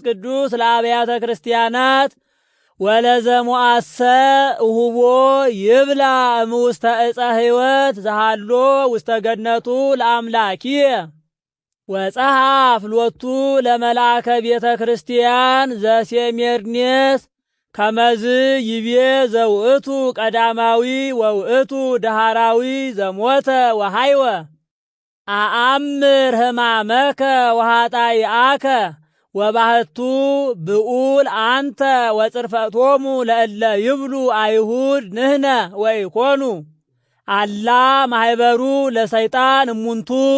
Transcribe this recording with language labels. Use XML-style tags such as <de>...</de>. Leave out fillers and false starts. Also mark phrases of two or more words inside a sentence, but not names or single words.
<gez>ቅዱስ ለአብያተ ክርስቲያናት ወለዘሞአሰ እሁቦ ይብላ እምውስተ ዕፀ ሕይወት ዘሃሎ ውስተ ገነቱ ለአምላኪየ። ወጸሐፍ ሎቱ ለመልአከ ቤተ ክርስቲያን ዘሴሜርኔስ ከመዝ ይቤ ዘውእቱ ቀዳማዊ ወውእቱ ዳህራዊ ዘሞተ ወሃይወ አአምር ሕማመከ ወኃጣይአከ ወባህቱ ብኡል አንተ ወጽርፈቶሙ ለእለ ይብሉ አይሁድ ንሕነ ወኢኮኑ አላ ማኅበሩ ለሰይጣን እሙንቱ።</gez>